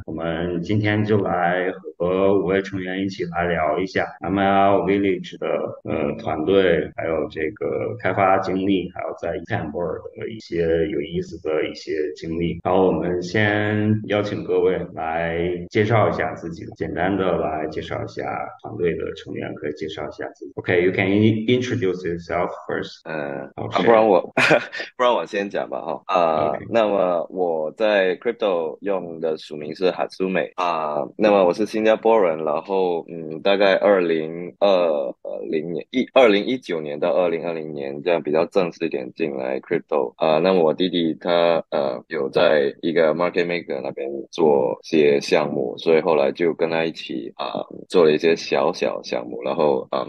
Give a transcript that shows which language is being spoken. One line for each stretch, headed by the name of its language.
Chinese: 我们今天就来和5位成员一起来聊一下 ML Village 的团队，还有这个开发经历，还有在 Istanbul 的一些有意思的一些经历。然后我们先邀请各位来介绍一下自己，简单的来介绍一下团队的成员，可以介绍一下自己。
English: Okay, you can introduce yourself first.
Chinese: 不然我不然我先讲吧哈。
English: OK，
Chinese: 那么我在 Crypto 用的署名是 Hatsume 那么我是新加坡人，然后大概2019年到2020年这样比较正式一点进来 Crypto 那么我弟弟他有在一个 Market Maker 那边做些项目，所以后来就跟他一起做了一些小小项目，然后